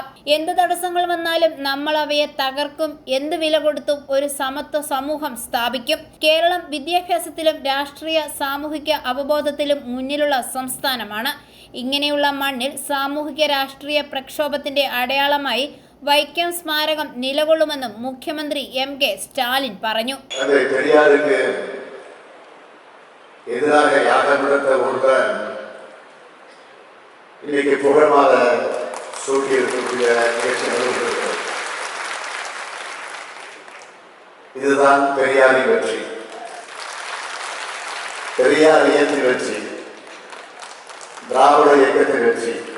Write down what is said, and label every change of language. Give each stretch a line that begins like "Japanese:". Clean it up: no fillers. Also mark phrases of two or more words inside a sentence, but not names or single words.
Malayalam: എന്ത് തടസ്സങ്ങൾ വന്നാലും നമ്മൾ അവയെ തകർക്കും. എന്ത് വില കൊടുത്തും ഒരു സമത്വ സമൂഹം സ്ഥാപിക്കും. കേരളം വിദ്യാഭ്യാസത്തിലും രാഷ്ട്രീയ സാമൂഹിക അവബോധത്തിലും മുന്നിലുള്ള സംസ്ഥാനമാണ്. ഇങ്ങനെയുള്ള മണ്ണിൽ സാമൂഹിക രാഷ്ട്രീയ പ്രക്ഷോഭത്തിന്റെ അടയാളമായി വൈക്കം സ്മാരകം നിലകൊള്ളുമെന്നും മുഖ്യമന്ത്രി എം.കെ. സ്റ്റാലിൻ പറഞ്ഞു.
Tamil: எதிராக யாகமிடத்த ஒருவர் இன்னைக்கு புகழ்மாத சூட்டி இருக்கக்கூடிய நிகழ்ச்சி நடைபெறுகிறது. இதுதான் பெரியாரின் வெற்றி, பெரியார் இயக்கத்தின் வெற்றி, திராவிட இயக்கத்தின் வெற்றி.